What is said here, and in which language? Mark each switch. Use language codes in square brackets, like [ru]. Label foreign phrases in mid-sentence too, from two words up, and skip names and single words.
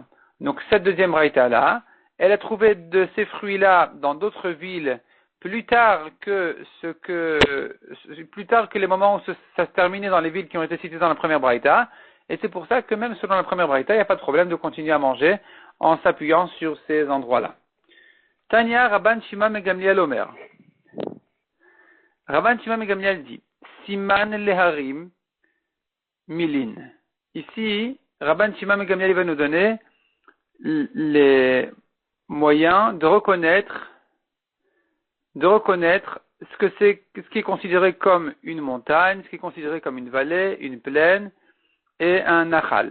[fr] Donc, cette deuxième braïta là, elle a trouvé de ces fruits-là dans d'autres villes plus tard que les moments où ça se terminait dans les villes qui ont été citées dans la première braïta, et c'est pour ça que même selon la première braïta, il n'y a pas de problème de continuer à manger en s'appuyant sur ces endroits-là. [he] תניא רבן שמעון בן גמליאל אומר. [fr] Rabban Shimon ben Gamliel dit, [he] סימן להרים מילין. [fr] Ici, Rabban Shimon ben Gamliel va nous donner les moyens de reconnaître ce qui est considéré comme une montagne, ce qui est considéré comme une vallée, une plaine et un nachal.